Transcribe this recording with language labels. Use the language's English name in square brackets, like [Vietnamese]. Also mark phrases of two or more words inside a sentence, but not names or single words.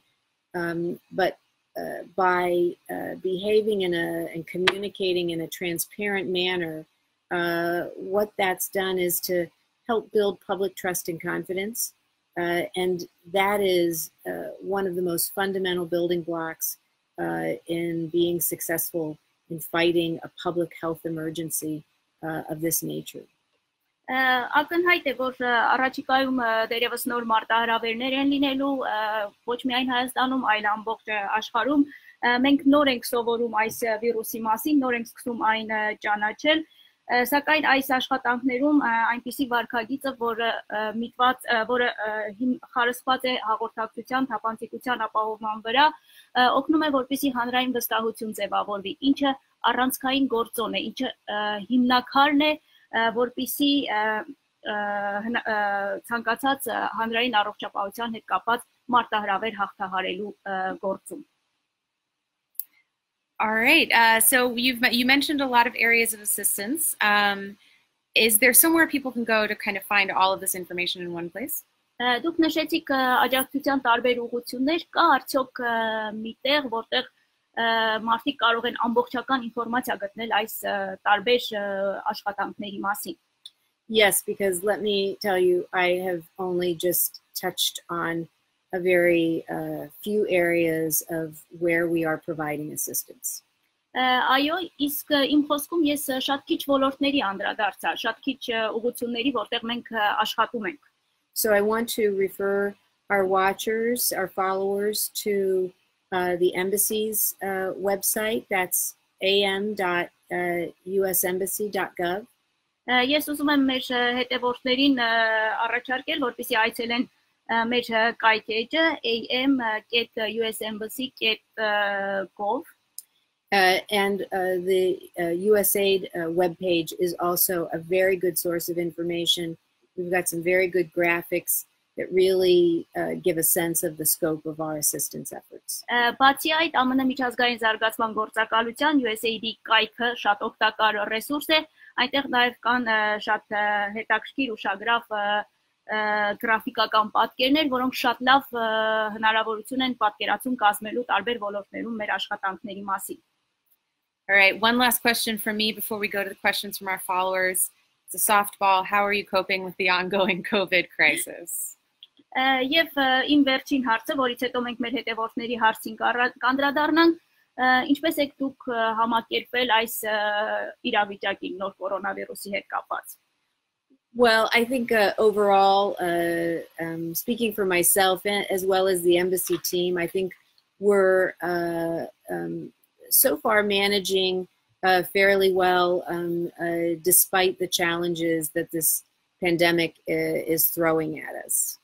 [English] But by behaving and communicating in a transparent manner, what that's done is to help build public trust and confidence. And that is one of the most fundamental building blocks in being successful in fighting a public health emergency of this nature. [Armenian] Ակնհայտ է, որ առաջիկայում դերևս նոր մարտահրավերներ են լինելու ոչ միայն Հայաստանում, այլ ամբողջ աշխարհում։ Մենք նոր ենք սովորում այս վիրուսի մասին, նոր ենք սկսում այն ճանաչել, սակայն այս աշխատանքներում այնպիսի վարքագիծը, որը խարսխված է հաղորդակցության, թափանցիկության ապահովման վրա, օգնում է, որպեսզի հանրային վստահություն ձևավորվի, ինչը առանցքային գործոն է, ինչը հիմնակարն է, որպեսզի ցանկացած հանրային առողջապահության հետ կապված մարտահրավեր հաղթահարելու գործում։ [English] All right. So you mentioned a lot of areas of assistance. Is there somewhere people can go to kind of find all of this information in one place? [Armenian] Դուք նշեցիք աջակցության տարբեր ուղղություններ, կա արդյոք մի տեղ, որտեղ մարդիկ կարող են ամբողջական ինֆորմացիա գտնել այս տարբեր աշխատանքների մասին? [English] Yes, because let me tell you, I have only just touched on a very few areas of where we are providing assistance. [Armenian] Այո, իսկ իմ խոսքում ես շատ քիչ ոլորտների անդրադարձա, շատ քիչ ուղղությունների, որտեղ մենք աշխատում ենք. [English] So I want to refer our watchers, our followers to the embassy's website. That's am.usembassy.gov. [Armenian] Ես ուզում եմ մեր հետևորդներին առաջարկել, որպեսզի այցելեն մեր կայք էջը am.usembassy.gov. [English] And the USAID webpage is also a very good source of information. We've got some very good graphics that really give a sense of the scope of our assistance efforts. [Armenian] Բացի այդ, ԱՄՆ միջազգային զարգացման գործակալության USAID-ի կայքը շատ օգտակար ռեսուրս է, այնտեղ նաև կան շատ հետաքրքիր ուշագրավ գրաֆիկական պատկերներ, որոնք շատ լավ հնարավորություն են պատկերացում կազմելու տարբեր ոլորտներում մեր աշխատանքների մասին. [English] All right, one last question from me before we go to the questions from our followers. It's a softball. How are you coping with the ongoing COVID crisis? [Armenian] Եվ իմ վերջին հարցը, որից հետո մենք մեր հետևորդների հարցին կանդրադառնանք, ինչպես եք դուք համակերպել այս իրավիճակին նոր կորոնավիրուսի հետ կապված? [English] Well, I think overall, speaking for myself as well as the embassy team, I think we're so far managing fairly well despite the challenges that this pandemic is throwing at us.